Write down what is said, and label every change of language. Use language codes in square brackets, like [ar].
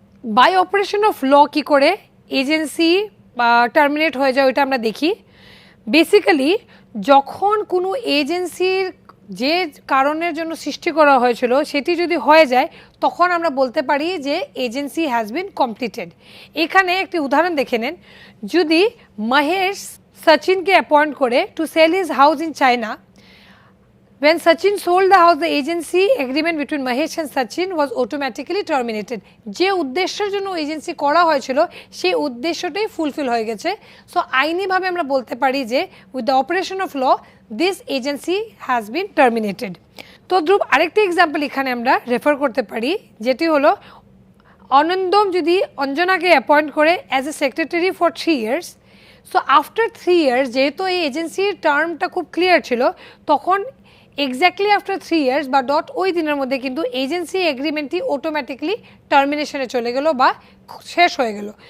[bn] By operation of law কী করে agency বা terminate হয়ে যায় ওইটা আমরা দেখি। বেসিক্যালি যখন কোনো এজেন্সির যে কারণের জন্য সৃষ্টি করা হয়েছিল সেটি যদি হয়ে যায় তখন আমরা বলতে পারি যে [en] Agency has been completed. [bn] এখানে একটি উদাহরণ দেখে নেন। যদি মহেশ সচিনকে অ্যাপয়েন্ট করে [en] To sell his house in China, when Sachin sold the house, the agency agreement between Mahesh and Sachin was automatically terminated. [bn] যে উদ্দেশ্যের জন্য এজেন্সি করা হয়েছিল সেই উদ্দেশ্যটাই ফুলফিল হয়ে গেছে। [en] so [bn] আইনিভাবে আমরা বলতে পারি যে [en] With the operation of law this agency has been terminated. [bn] তো ধ্রুব আরেকটি এক্সাম্পল এখানে আমরা রেফার করতে পারি, যেটি হলো অনন্দম যদি অঞ্জনাকে অ্যাপয়েন্ট করে [en] as a secretary for 3 years, so after 3 years [bn] যেহেতু এই এজেন্সির টার্মটা খুব ক্লিয়ার ছিল তখন এক্স্যাক্টলি আফটার 3 years বা ডট ওই দিনের মধ্যে কিন্তু এজেন্সি এগ্রিমেন্টটি অটোমেটিকলি টার্মিনেশনে চলে গেল বা শেষ হয়ে গেল।